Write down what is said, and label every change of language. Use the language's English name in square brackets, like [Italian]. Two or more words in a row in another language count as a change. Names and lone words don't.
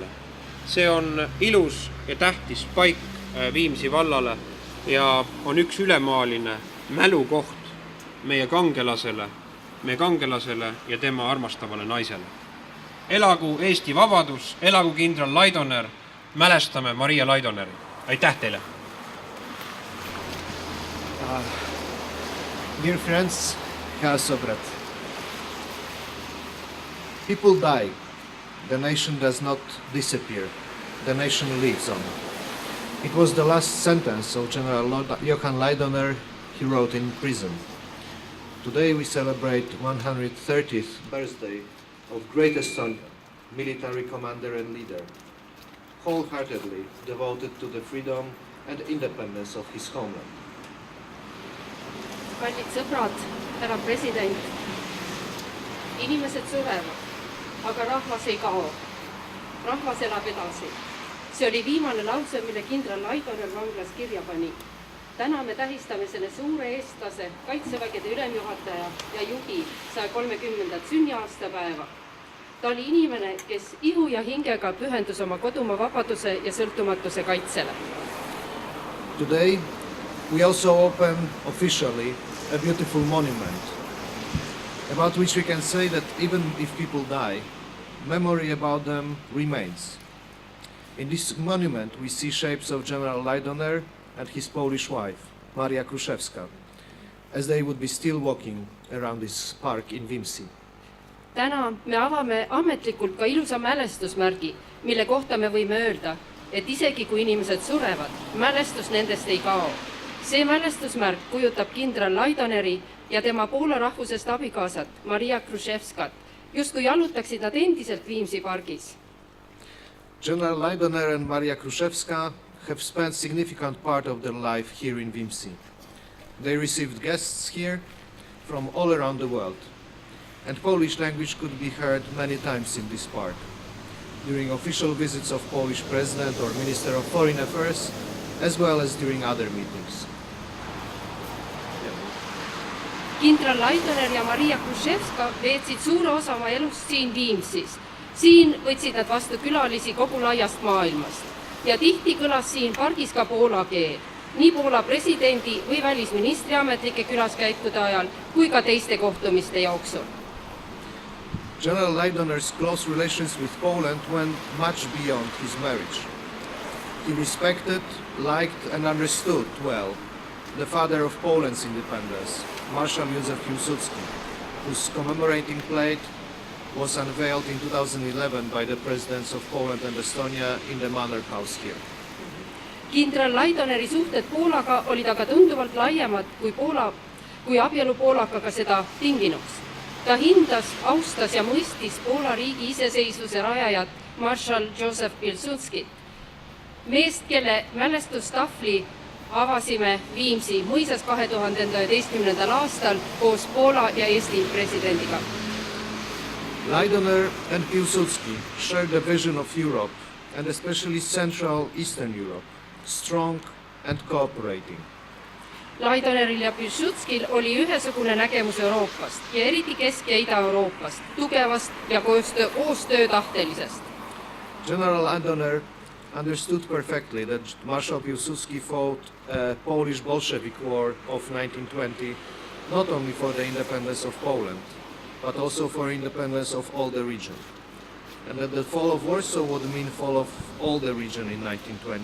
[Estonian] See on ilus ja tähtis paik Viimsi vallale ja on üks ülemaaline mälukoht meie kangelasele ja tema armastavale naisele. Elagu Eesti vabadus, elagu kindral Laidoner, mälestame Maria Laidoneri. Aitäh teile! [English] Dear friends, [Estonian] head sõbrad. [English] People die. The nation does not disappear. The nation lives on. It was the last sentence of General Johan Laidoner he wrote in prison. Today we celebrate 130th birthday of greatest soldier, military commander and leader, wholeheartedly devoted to the freedom and independence of his homeland. [Estonian] Kallid sõbrad, härra president, inimesed surevad, aga rahvas ei kao. Rahvas elab edasi. See oli viimane lause, mille kindral Laidoner vanglas kirja pani. Täna me tähistame selle suure eestlase, kaitsevägede ülemjuhataja ja juhi 130. sünniaastapäeva. Ta oli inimene, kes ihu ja hingega pühendus oma kodumaa vabaduse ja sõltumatuse kaitsele. [English] Today we also open officially a beautiful monument about which we can say that even if people die, memory about them remains. In this monument we see shapes of General Laidoner and his Polish wife, Maria Kruszewska, as they would be still walking around this park in Viimsi. [Estonian] Täna me avame ametlikult ka ilusa mälestusmärgi, mille kohta me võime öelda, et isegi kui inimesed surevad, mälestus nendest ei kao. See mälestusmärk kujutab kindral Laidoneri ja tema Poola rahvusest abikaasat, Maria Kruszewskat, justkui jalutaksid nad endiselt Viimsi pargis. [English] General Laidoner and Maria Kruszewska have spent significant part of their life here in Viimsi. They received guests here from all around the world, and Polish language could be heard many times in this park, during official visits of Polish President or Minister of Foreign Affairs, as well as during other meetings. [Estonian] Kindral Laidoner ja Maria Kruszewska veetsid suure osa oma elust siin Viimsis. Siin võtsid nad vastu külalisi kogu laiast maailmast. Ja tihti kõlas siin pargis ka poola keel, nii Poola presidendi või välisministri ametlike külaskäikude ajal, kui ka teiste kohtumiste jooksul. [English] General Laidoner's close relations with Poland went much beyond his marriage. He respected, liked and understood well the father of Poland's independence, Marshal Józef Piłsudski, whose commemorating plate was unveiled in 2011 by the presidents of Poland and Estonia in the Manor House here. [Estonian] kindral Laidoneri suhted Poolaga olid aga tunduvalt laiemad kui abielu poolakaga seda tinginuks. Ta hindas, austas ja mõistis Poola riigi iseseisvuse rajajat marshal Józef Pilsudskit, meest, kelle mälestustahvli avasime Viimsi mõisas 2011. aastal koos Poola ja Eesti presidendiga. [English] Laidoner and Piłsudski shared a vision of Europe, and especially Central Eastern Europe, strong and cooperating. [Estonian] Laidoneril ja Pilsudskil oli ühesugune nägemus Euroopast ja eriti Kesk- ja Ida-Euroopast, tugevast ja koostöötahtelisest. [English] General Laidoner understood perfectly that Marshal Piłsudski fought a Polish Bolshevik War of 1920 not only for the independence of Poland, but also for independence of all the region, and that the fall of Warsaw would mean fall of all the region in 1920.